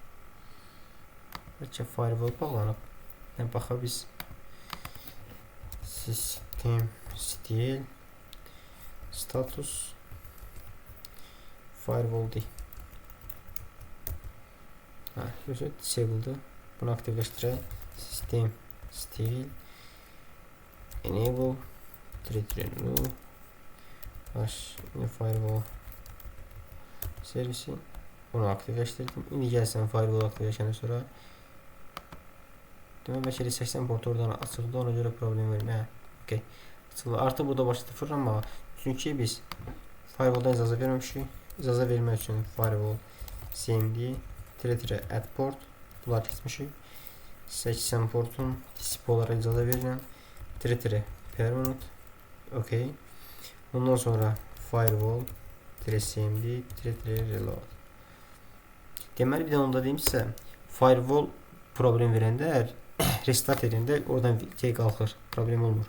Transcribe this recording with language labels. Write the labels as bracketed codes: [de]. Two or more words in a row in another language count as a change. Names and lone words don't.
[az] Bəlkə firewall bağlanıb. Baxa biz [en] sistem stil status firewall [az] deyil. Disable'dı. Bunu aktivləşdirək. [en] System stil enable remove firewall servisi. [az] Bunu aktivləşdirdim. İndi gəlsən firewall aktivləşəndən sonra demək bəlkə 80 port oradan açıldı, ona görə problem vermir. Okay. Açıldı. Artıq burada başladı fırlanmağa. Çünki biz firewalldan icazə verməmişik. İcazə vermək üçün [en] firewall cmd add port [az] bunlar keçmişik. 80 portun TCP olaraq icazə verirəm. [en] permanent. Okay. [az] Ondan sonra [en] firewall cmd reload. [az] Deməli bir də onda deyim sizə, firewall problem verəndə restart edəndə oradan qalxır, problem olmur.